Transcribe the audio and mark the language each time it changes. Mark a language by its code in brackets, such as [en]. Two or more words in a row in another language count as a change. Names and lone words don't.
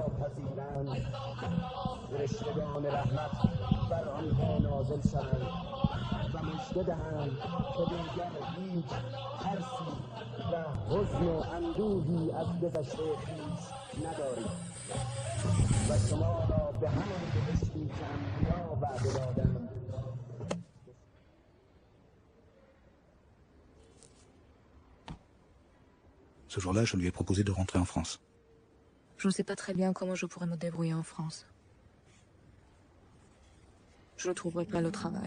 [fa] پذیرند فرشتگان رحمت بر آنها نازل شوند و مژده دهند که دیگر هیچ ترسی و حزن و اندوهی از گذشته خویش ندارید و شما را به همان بهشتی که انبیا وعده دادند. [fr] Ce jour-là, je lui ai proposé de rentrer en France. Je ne sais pas très bien comment je pourrais me débrouiller en France. Je ne trouverai pas le travail.